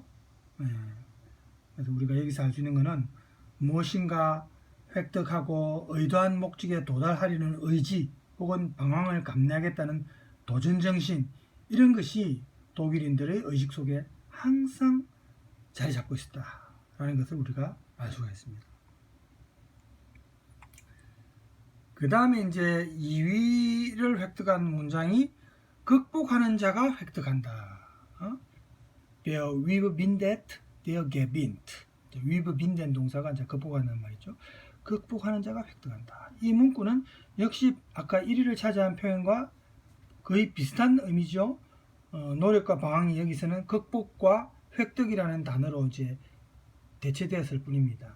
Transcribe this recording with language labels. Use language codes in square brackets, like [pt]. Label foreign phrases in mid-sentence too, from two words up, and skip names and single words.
[ko] 그래서 우리가 여기서 할 수 있는 것은 무엇인가 획득하고 의도한 목적에 도달하려는 의지 혹은 방황을 감내하겠다는 도전정신, 이런 것이 독일인들의 의식 속에 항상 자리 잡고 있었다라는 것을 우리가 알 수가 있습니다. 그 다음에 이제 2위를 획득한 문장이 극복하는 자가 획득한다. [de] Der überwindet, der gewinnt. [ko] überwinden 동사가 이제 극복하는 말이죠. 극복하는 자가 획득한다. 이 문구는 역시 아까 1위를 차지한 표현과 거의 비슷한 의미죠. 노력과 방황이 여기서는 극복과 획득이라는 단어로 이제 대체되었을 뿐입니다.